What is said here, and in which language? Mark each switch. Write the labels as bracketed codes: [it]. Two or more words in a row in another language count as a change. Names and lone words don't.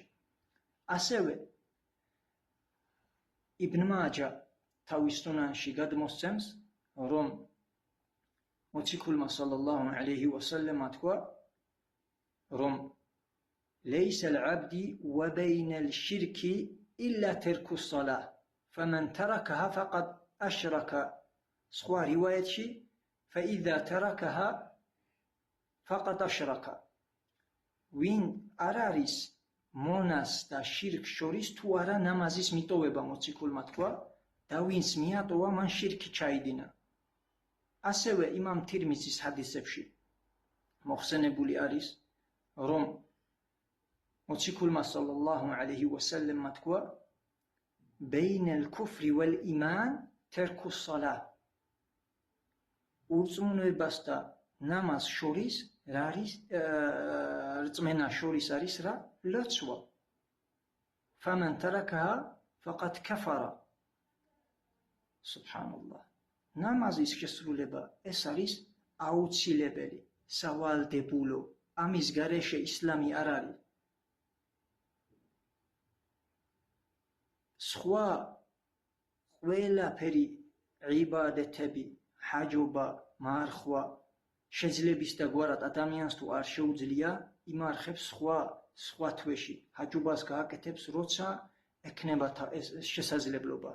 [ka] ასევე იბნ მაჯა თავის სუნანში გადმოსცემს, რომ მოციქულმა [ar] صلى الله عليه وسلم [ka] თქვა, რომ [ar] ليس العبد وبين الشرك إلا ترك الصلاة, فمن تركها فقد أشرك. [ka] სხვა რივაიეთში [ar] فإذا تركها فقد أشرك. [ka] ვინ არ არის მონას და შირკს შორის თუ არა ნამაზის მიტოვება, მოციქულმა თქვა, და ვინც მიატოვა, მან შირკი ჩაიდინა. ასევე იმამ თირმიზის ჰადისებში მოხსენებული არის, რომ მოციქულმა [ar] صلى الله عليه وسلم [ka] თქვა, [ar] بين الكفر والإيمان ترك الصلاة. [ka] ურწმუნოებას და ნამაზ შორის რა არის? რწმენა შორის არის რა? ლოცვა. [ar] فمن تركها فقد كفر. სუბჰანალლაჰ. [ka] ნამაზის შესრულება ეს არის აუცილებელი, სავალდებულო. ამის გარეშე ისლამი არ არის. სხვა ყველაფერი იბადეთები, ჰაჯობა, მარხვა შეძლების და გვარად ადამიანს თუ არ შეუძლია, იმარხებს სხვა თვეში, ჰაჯობას გააკეთებს, როცა ექნება შესაძლებლობა.